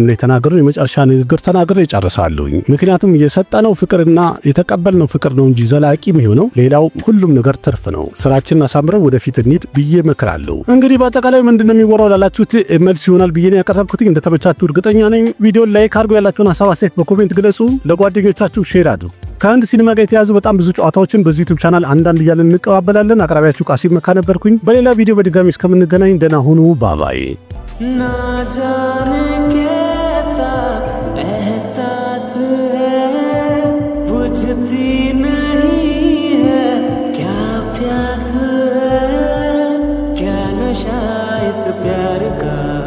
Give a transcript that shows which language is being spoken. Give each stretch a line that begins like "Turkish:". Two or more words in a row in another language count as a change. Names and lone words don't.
Amharic: ላይ ተናገረው የመጨረሻ ንግግር ተናግሬ ጨርሳለሁኝ። ምክንያቱም የሰጠነው ፍቅርና የተቀበልነው ፍቅር ነው እንጂ ዘላቂ የሚሆነው ሌላው ሁሉም ነገር ትርፍ ነው። ስራችንን አሳምረን ወደፊት እንሂድ ብዬ እመክራለሁ። እንግዲህ በአጠቃላይ ምንድነው የሚወራው ላላችሁት መልስ ይሆናል ብዬ ነው ያቀረብኩት። እንደተመቻችሁ እርግጠኛ ነኝ። ቪዲዮን ላይክ አድርጉ፣ ያላችሁን ሐሳብ አስተያየት በኮሜንት ግለጹ፣ ለጓደኞቻችሁ ሼር አድርጉ። ከአንድ ሲኒማ ጋር የተያዙ በጣም ብዙ ጨዋታዎችን በዚህ
English: YouTube channel
Amharic: አንዳንድ እያለን እንቀባበላለን። አቅራቢያችሁ ቃሲም መካ ነበርኩኝ። በሌላ ቪዲዮ በድጋሚ እስከምንገናኝ ደህና ሁኑ። ባባይ
Hindi: ना जाने कैसा एहसास है बुझती नहीं है क्या प्यास है क्या नशा इस प्यार का